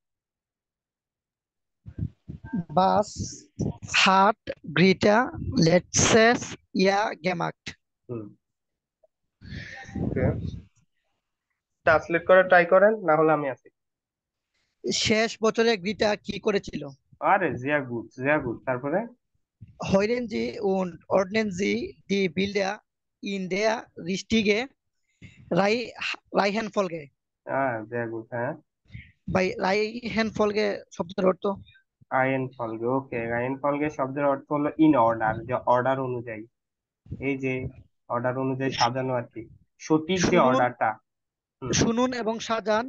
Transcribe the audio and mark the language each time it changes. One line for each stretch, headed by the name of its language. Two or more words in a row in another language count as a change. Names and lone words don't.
German: Was hat Greta letztes Jahr gemacht.
Bangla: হুম, ওকে, ট্রান্সলেট করে ট্রাই করেন, না হলে আমি আছি। শেষ বছরে গ্রিটা কি করেছিল? আরে
German: sehr gut, sehr gut,
Bangla: তারপরে?
German: Heulen Sie und ordnen Sie die Bilder in der richtigen Reihenfolge.
Bangla: হ্যাঁ,
German: sehr gut,
Bangla: হ্যাঁ।
German: Bei Reihenfolge
Bangla: শব্দের অর্থ?
German: Reihen Folge,
Bangla: ওকে,
German: Reihen Folge
Bangla: শব্দের অর্থ হলো
English: in order,
Bangla: যে অর্ডার অনুযায়ী, এই যে অর্ডার অনুযায়ী সাজানো আর কি, সঠিক যে শুনুন অর্ডারটা। হুম শুনুন এবং সাজান